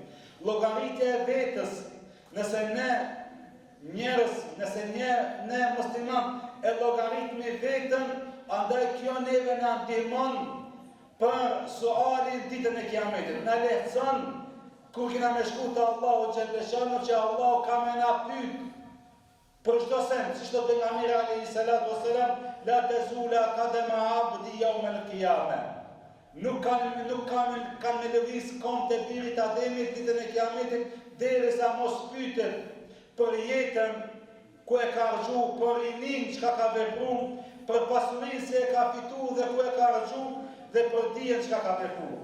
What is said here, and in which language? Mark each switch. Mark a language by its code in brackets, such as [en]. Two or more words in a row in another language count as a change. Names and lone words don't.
[sq] Llogaritja e vetës, nëse ne njerëz, nëse ne musliman e llogaritmi veten, andaj kjo neve na ndihmon për sualin ditën e Kiametit. Na lehtëson kur kena me shku te Allahu xhaleshanu që Allahu ka me na pyet për çdo sen, siç thot pejgamberi [ar] عليه الصلاة والسلام, لا تزول قدما عبد يوم القيامة. [sq] Nuk kanë me lëviz kom të birit Ademit ditën e Kiametit derisa mos pyetet për jetën ku e ka harxhu, për rinin çka ka vepruar, për pasurinë se e ka fituar dhe ku e ka harxhu dhe për dijen çka ka vepruar.